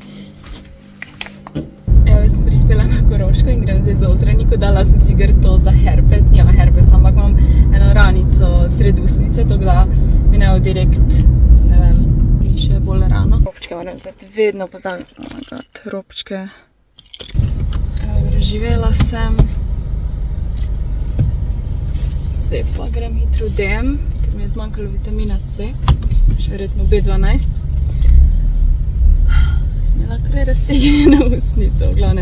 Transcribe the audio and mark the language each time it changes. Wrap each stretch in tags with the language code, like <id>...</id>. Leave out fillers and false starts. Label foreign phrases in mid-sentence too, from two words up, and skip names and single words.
<sl>Evo, jaz sem prispela na Koroško in grem zdaj za Ozraniku, dala sem si grto za herpes, nima herpes, ampak imam eno ranico sred usnice, tako da mi ne bo direkt, ne vem, še bolj rano. Robčke moram vzeti, vedno pozabim.</sl> <en>Oh my god,</en> <sl>robčke. Evo, preživela sem. Zdaj pa grem hitro v DM, ker mi je zmanjkalo vitamina C. Še verjetno B12. Sem imela kar raztegnjeno usnico, v glavnem.</sl>